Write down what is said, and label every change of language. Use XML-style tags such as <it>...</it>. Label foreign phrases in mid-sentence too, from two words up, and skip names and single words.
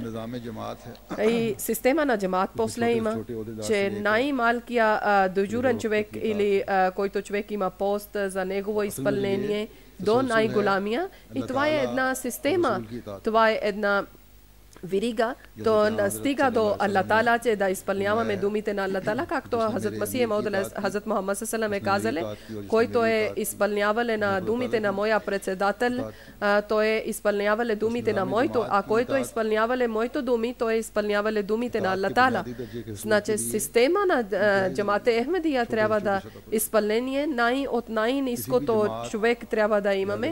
<bg>И система на джамаат после има, че най-малкия дежурен човек или който човек има пост за негово изпълнение до най-голямия. И това е една система, това е една вирига, то стига до Аллах Таала, че да изпълняваме думите на Аллах Таала, както Хазрат Масия Мауд Хазрат Мухаммад</bg> <ar>صلى الله عليه وسلم</ar> <bg>е казале, който е изпълнявале на думите на моя председател, той е изпълнявале думите на моето, а който е изпълнявале моето думи, той е изпълнявале думите на Аллах Таала. Значи система на джамаат Ахмедия трябва да изпълнение от най-ниското човек трябва да имаме.</bg>